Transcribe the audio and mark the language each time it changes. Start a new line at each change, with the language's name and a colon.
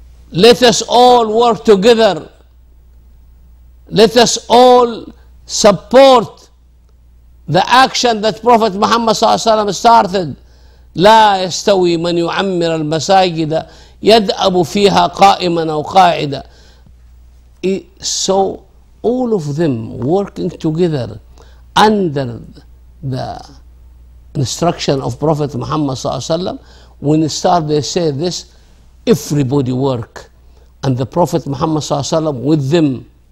English: Let us all work together. Let us all support the action that Prophet Muhammad ﷺ started.
Arabic: لا يستوي من يعمر المساجد يدأب فيها قائما أو قاعدا.
English: So all of them working together under the instruction of Prophet Muhammad ﷺ. When they start, they say this, everybody work, and the Prophet Muhammad ﷺ with them.